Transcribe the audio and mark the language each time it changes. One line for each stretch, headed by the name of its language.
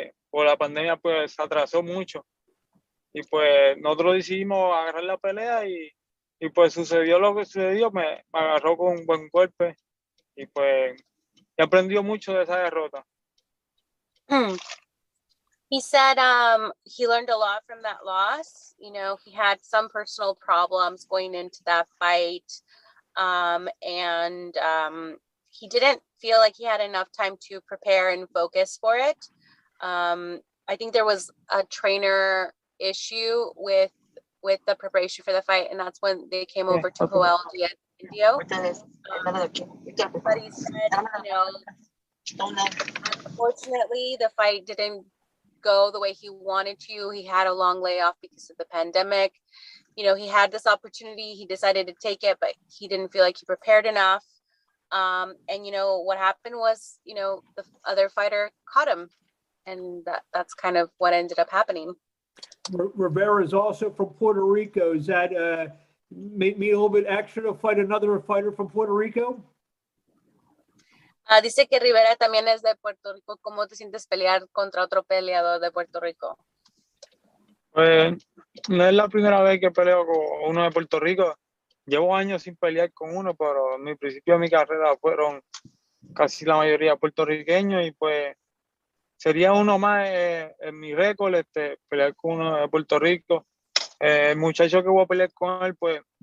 Spanish: Por la pandemia pues se atrasó mucho. Y pues nosotros decidimos agarrar la pelea y pues sucedió lo que sucedió, me agarró con un buen golpe y pues he aprendido mucho de esa derrota.
English: He said he learned a lot from that loss. He had some personal problems going into that fight. And he didn't feel like he had enough time to prepare and focus for it. I think there was a trainer issue with the preparation for the fight, and that's when they came over to Joel Diaz Indio. But he said, unfortunately, the fight didn't go the way he wanted to. He had a long layoff because of the pandemic. He had this opportunity. He decided to take it, but he didn't feel like he prepared enough. And what happened was, the other fighter caught him, and that's kind of what ended up happening. Rivera is also from Puerto Rico. Does that make me a little bit extra to fight another fighter from Puerto Rico?
Spanish: Dice que Rivera también es de Puerto Rico. ¿Cómo te sientes pelear contra otro peleador de Puerto Rico? Pues no es la primera vez que peleo con uno de Puerto Rico. Llevo años sin pelear con uno, pero en mi principio de mi carrera fueron casi la mayoría puertorriqueños y pues sería uno más en mi récord, pelear con uno de Puerto Rico. El muchacho que voy a pelear con él, pues